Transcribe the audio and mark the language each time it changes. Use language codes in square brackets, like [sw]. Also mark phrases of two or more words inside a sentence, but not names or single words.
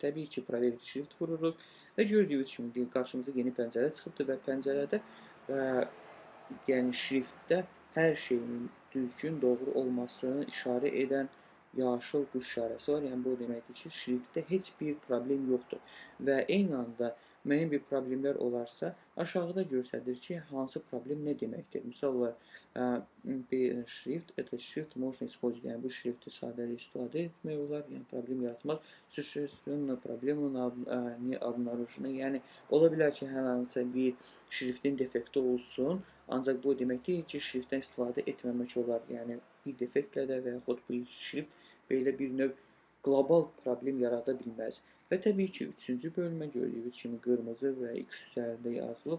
[az] Təbii ki, proverить şrift vururuq və gördüyünüz kimi qarşımıza yeni pəncərə çıxıbdır və pəncərədə yəni şriftdə hər şeyin düzgün, doğru olmasını işarə edən yaşıl quş işarəsi var. Yəni bu deməkdir ki, şriftdə heç bir problem yoxdur. Və eyni anda müəyyən bir problemlər olarsa, aşağıda göstərir ki, hansı problem nə deməkdir. Misal olaraq, bir şrift, [ru] это шрифт можно использовать. [az] Yəni bu şrifti sadəliklə istifadə etmək olar, yəni problem yaratmaz. [ru] Существенно проблема не обнаружена. [az] Yəni ola bilər ki, hər hansı bir şriftin defekti olsun, ancaq bu demək deyil ki, şriftdən istifadə etməmək olar. Yəni bir defektlə də və yaxud bu şrift belə bir növ qlobal problem yarada bilməz. Və təbii ki, üçüncü bölmə gördüyünüz kimi qırmızı və X üzərində yazılıb.